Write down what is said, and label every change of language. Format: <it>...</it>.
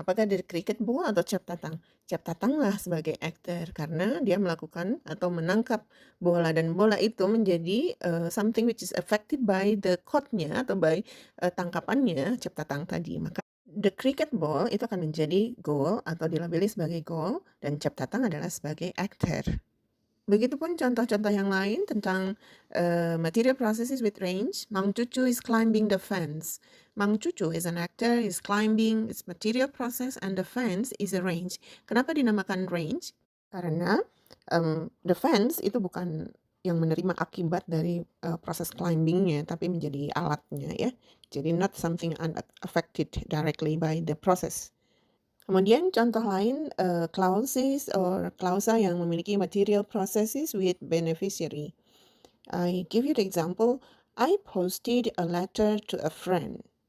<id>Apakah dari cricket ball atau Cep Tatang? Cep Tatang lah sebagai aktor karena dia melakukan atau menangkap bola, dan bola itu menjadi</id> <en>something which is affected by the caught-nya</en> <id>atau by tangkapannya Cep Tatang tadi. Maka</id> <en>the cricket ball</en> <id>itu akan menjadi goal atau dilabeli sebagai goal, dan Cep Tatang adalah sebagai aktor. Begitupun contoh-contoh yang lain tentang material processes with range.</id> <en>Mang Cucu is climbing the fence. Mang Cucu is an actor, is climbing, it's material process, and the fence is a range.</en> <id>Kenapa dinamakan range? Karena the fence itu bukan yang menerima akibat dari proses climbingnya, tapi menjadi alatnya ya.</id> <en>Jadi not something unaffected directly by the process.</en> <id>Kemudian contoh lain, clauses or clausa yang memiliki</id> <en>material processes with beneficiary. I give you the example, I posted a letter to a friend.</en>